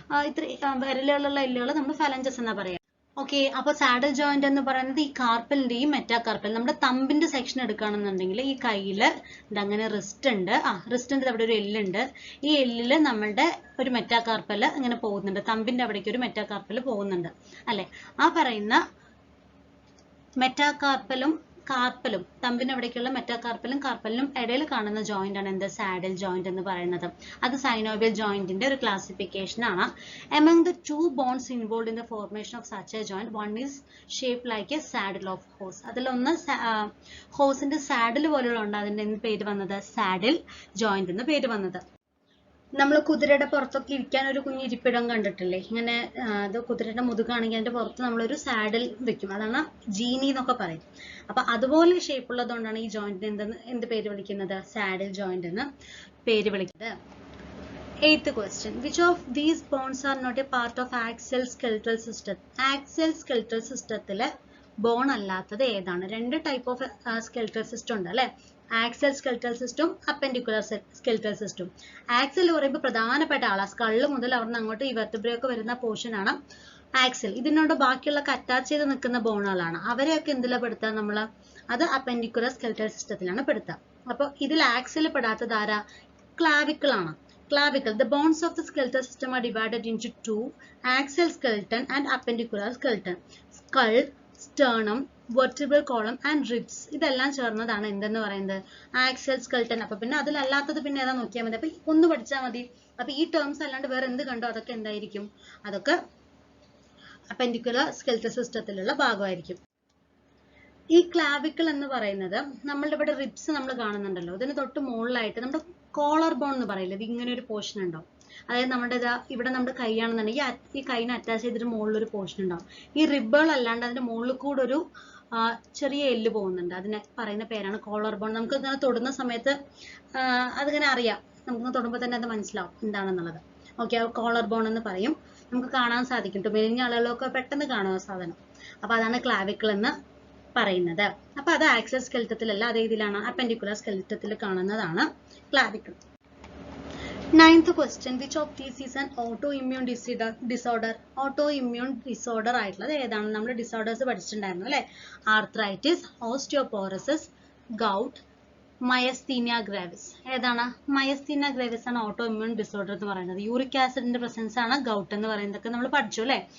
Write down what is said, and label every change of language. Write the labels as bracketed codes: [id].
[ml] ഇത്ര വിരലുകളുള്ള എല്ലുകൾ നമ്മൾ ഫലഞ്ചസ് എന്നാ പറയാ. ഓക്കെ, അപ്പൊ സാഡിൽ ജോയിന്റ് എന്ന് പറയുന്നത് ഈ കാർപ്പലിന്റെയും മെറ്റാകാർപ്പൽ, നമ്മുടെ തമ്പിന്റെ സെക്ഷൻ എടുക്കുകയാണെന്നുണ്ടെങ്കിൽ ഈ കയ്യില് ഇതങ്ങനെ റിസ്റ്റ് ഉണ്ട്, റിസ്റ്റിന്റെ അവിടെ ഒരു എല്ലുണ്ട്, ഈ എല്ലില് നമ്മളുടെ ഒരു മെറ്റാകാർപ്പൽ ഇങ്ങനെ പോകുന്നുണ്ട്, തമ്പിന്റെ അവിടേക്ക് ഒരു മെറ്റാകാർപ്പൽ പോകുന്നുണ്ട് അല്ലെ. ആ പറയുന്ന മെറ്റാകാർപ്പലും കാർപ്പലും, തമ്പിന് അവിടേക്കുള്ള മെറ്റാകാർപ്പലും കാർപ്പലിനും ഇടയിൽ കാണുന്ന ജോയിന്റ് ആണ് എന്ത്? സാഡിൽ ജോയിന്റ് എന്ന് പറയുന്നത്. അത് സൈനോവിയൽ ജോയിന്റിന്റെ ഒരു ക്ലാസിഫിക്കേഷൻ ആണ്. [en] Among the two bones involved in the formation of such a joint, one is shaped like a saddle of horse. [ml] അതിലൊന്ന് ഹോസിന്റെ സാഡിൽ പോലുള്ള ഉണ്ട്, അതിന്റെ പേര് വന്നത് സാഡിൽ ജോയിന്റ് എന്ന് പേര് വന്നത്. നമ്മൾ കുതിരയുടെ പുറത്തൊക്കെ ഇരിക്കാൻ ഒരു കുഞ്ഞു ഇരിപ്പിടം കണ്ടിട്ടില്ലേ? ഇങ്ങനെ അത് കുതിരയുടെ മുതുകാണെങ്കിൽ അതിന്റെ പുറത്ത് നമ്മളൊരു സാഡിൽ വെക്കും, അതാണ് ജീനി എന്നൊക്കെ പറയും. അപ്പൊ അതുപോലെ ഷേപ്പ് ഉള്ളതുകൊണ്ടാണ് ഈ ജോയിന്റിന് എന്ത് പേര് വിളിക്കുന്നത്? സാഡിൽ ജോയിന്റ് എന്ന് പേര് വിളിക്കുന്നത്. [en] 8th question, which of these bones are not a part of axial skeletal system? [ml] Axial skeletal systemത്തിലെ bone അല്ലാത്തത് ഏതാണ്? 2 ടൈപ്പ് ഓഫ് സ്കെൽറ്റൽ സിസ്റ്റം ഉണ്ട് അല്ലെ, Axel skeletal system, അപ്പെൻഡിക്കുലർ skeletal system. Axel പറയുമ്പോൾ പ്രധാനപ്പെട്ട ആളാണ്, സ്കള്ള് മുതൽ അവിടെ അങ്ങോട്ട് ഈ വെർട്ടിബ്രയൊക്കെ വരുന്ന പോർഷൻ ആണ് ആക്സൽ. ഇതിനോട് ബാക്കിയുള്ള അറ്റാച്ച് ചെയ്ത് നിൽക്കുന്ന ബോണുകളാണ്, അവരെയൊക്കെ എന്തിലാ പെടുത്തുക? നമ്മൾ അത് അപ്പെൻഡിക്കുലർ സ്കെൽറ്റൽ സിസ്റ്റത്തിലാണ് പെടുത്തുക. അപ്പോൾ ഇതിൽ ആക്സിൽ പെടാത്തത് ആരാ? ക്ലാവിക്കിൾ ആണ്. Clavicle. [en] The bones of the skeletal system are divided into two: axial skeleton and appendicular skeleton. Skull, sternum, vertebral column and ribs. [ml] ഇതെല്ലാം ചേർന്നതാണ് എന്തെന്ന് പറയുന്നത്? Axial skeleton. അപ്പൊ പിന്നെ അതിലല്ലാത്തത് പിന്നെ ഏതാ നോക്കിയാൽ മതി. അപ്പൊ ഒന്ന് പഠിച്ചാൽ മതി. അപ്പൊ ഈ ടേംസ് അല്ലാണ്ട് വേറെ എന്ത് കണ്ടോ അതൊക്കെ എന്തായിരിക്കും? അതൊക്കെ അപ്പെൻഡിക്കുലർ സ്കെൽറ്റൽ സിസ്റ്റത്തിലുള്ള ഭാഗമായിരിക്കും. ഈ ക്ലാവിക്കിൾ എന്ന് പറയുന്നത് നമ്മളുടെ ഇവിടെ റിബ്സ് നമ്മൾ കാണുന്നുണ്ടല്ലോ, ഇതിന് തൊട്ട് മുകളിലായിട്ട് നമ്മുടെ കോളർ ബോൺ എന്ന് പറയില്ല, ഇത് ഇങ്ങനെ ഒരു പോർഷൻ ഉണ്ടാവും. അതായത് നമ്മുടെ ഇവിടെ നമ്മുടെ കൈയാണെന്നുണ്ടെങ്കിൽ ഈ കൈനെ അറ്റാച്ച് ചെയ്തിട്ട് മുകളിലൊരു പോർഷൻ ഉണ്ടാവും. ഈ റിബുകൾ അല്ലാണ്ട് അതിന്റെ മുകളിൽ കൂടെ ഒരു ചെറിയ എല്ല് പോകുന്നുണ്ട്. അതിനെ പറയുന്ന പേരാണ് കോളർ ബോൺ. നമുക്ക് ഇങ്ങനെ തൊടുന്ന സമയത്ത് അതിങ്ങനെ അറിയാം, നമുക്ക് തൊടുമ്പോൾ തന്നെ അത് മനസ്സിലാവും എന്താണെന്നുള്ളത്. ഓക്കെ, കോളർ ബോൺ എന്ന് പറയും. നമുക്ക് കാണാൻ സാധിക്കും, മെലിഞ്ഞ ആളുകളൊക്കെ പെട്ടെന്ന് കാണുന്ന സാധനം. അപ്പൊ അതാണ് ക്ലാവിക്കിൾ എന്ന് പറയുന്നത്. അപ്പൊ അത് ആക്സിയൽ സ്കെൽറ്റത്തിലല്ല, അതേ ഇതിലാണ് അപ്പെൻഡിക്കുലർ സ്കെൽറ്റത്തിൽ കാണുന്നതാണ് clavicle. [en] 9th question, which of these is an autoimmune disorder? [ml] Autoimmune disorder ആയിട്ടുള്ളത് ഏതാണ്? നമ്മൾ ഡിസോർഡേഴ്സ് പഠിച്ചിട്ടുണ്ടായിരുന്നു അല്ലെ? Arthritis, osteoporosis, gout, myasthenia gravis. ഏതാണ്? മയസ്തീനിയ ഗ്രാവിസ് ആണ് ഓട്ടോഇമ്മ്യൂൺ ഡിസോർഡർ എന്ന് പറയുന്നത്. യൂറിക് ആസിഡിന്റെ പ്രസൻസ് ആണ് ഗൗട്ട് എന്ന് പറയുന്നതൊക്കെ നമ്മൾ പഠിച്ചു അല്ലെ?